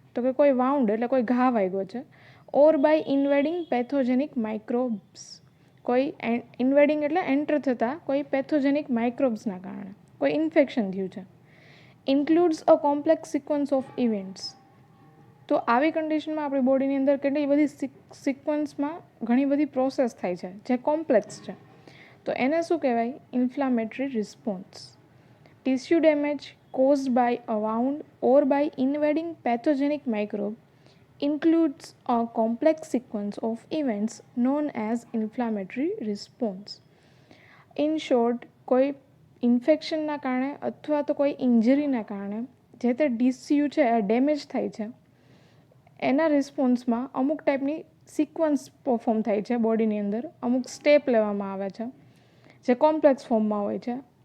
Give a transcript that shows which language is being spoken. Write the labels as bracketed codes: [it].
[gu] તો કે કોઈ વાઉન્ડ એટલે કોઈ ઘા વાગ્યો છે, [en] or by invading pathogenic microbes, [gu] કોઈ ઇન્વેડિંગ એટલે એન્ટર થતાં કોઈ પેથોજેનિક માઇક્રોબ્સના કારણે કોઈ ઇન્ફેક્શન થયું છે. [en] Includes a complex sequence of events. [gu] તો આવી કન્ડિશનમાં આપણી બોડીની અંદર કેટલી બધી સિક્વન્સમાં ઘણી બધી પ્રોસેસ થાય છે જે કોમ્પ્લેક્સ છે, તો એને શું કહેવાય? [en] Inflammatory response. Tissue damage caused by a wound or by invading pathogenic microbe includes a complex sequence of events known as inflammatory response. In short, [gu] કોઈ ઇન્ફેક્શનના કારણે અથવા તો કોઈ ઇન્જરીના કારણે જે તે ટિશ્યુ છે એ ડેમેજ થાય છે, એના રિસ્પોન્સમાં અમુક ટાઈપની સિક્વન્સ પરફોર્મ થાય છે બોડીની અંદર, અમુક સ્ટેપ લેવામાં આવે છે જે કોમ્પ્લેક્સ ફોર્મમાં હોય છે.